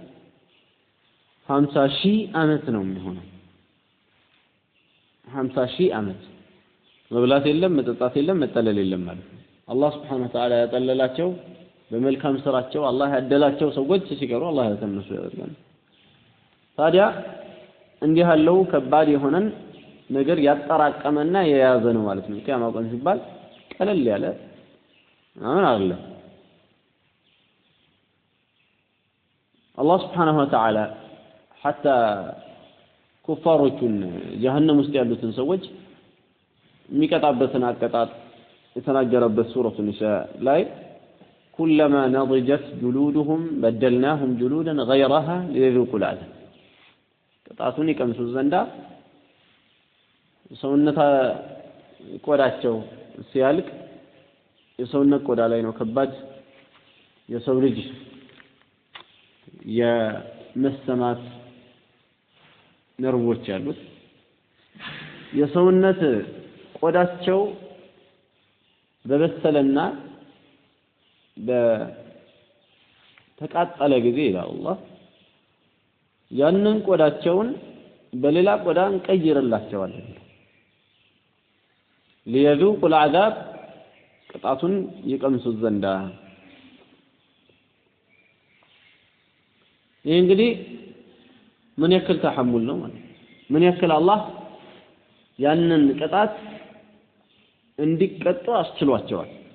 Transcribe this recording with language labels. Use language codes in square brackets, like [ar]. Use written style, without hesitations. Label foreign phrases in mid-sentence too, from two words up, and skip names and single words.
[am] 50,000 ዓመት ነው የሚሆነው 50,000 ዓመት መብላት የለም መጠጣት የለም መጠለል የለም ማለት ነው አላህ [ar] سبحانه وتعالى [am] ያጠለላቸው በመልካም ስራቸው አላህ ያደላቸው ሰዎች ሲቀሩ አላህ ያተነሱ ያደርጋል ታዲያ እንዲህ ያለው ከባድ የሆነን ነገር ያጠራቀመና የያዘ ነው ማለት ነው ቂያማ ቀን ሲባል ቀለል ያለ አሁን አለ አላህ [ar] سبحانه وتعالى [am] حتى ኩፋሮቹን ጀሃነም ውስጥ ያሉትን ሰዎች የሚቀጣበትን አቀጣጥ የተናገረበት ሱረቱ ኒሳ ላይ [ar] كلما نضجت جلودهم بدلناهم جلودا غيرها ليذوقوا العذاب [am] ቅጣቱን ይቀምሱ ዘንዳ ሰውነታ ቆዳቸው ሲያልቅ የሰውነት ቆዳ ላይ ነው ከባድ የሰው ልጅ የመሰማት ነርቮች ያሉት የሰውነት ቆዳቸው በበሰለና በተቃጠለ ጊዜ ይላል አላህ ያንን ቆዳቸውን በሌላ ቆዳ እንቀይርላቸዋለን [ar] ليذوقوا العذاب [am] ቅጣቱን ይቀምሱት ዘንዳ ይህ እንግዲህ ምን ያክል ተሐሙል ነው ማለት ምን ያክል አላህ ያንን ቅጣት እንዲቀጡ አስችሏቸዋል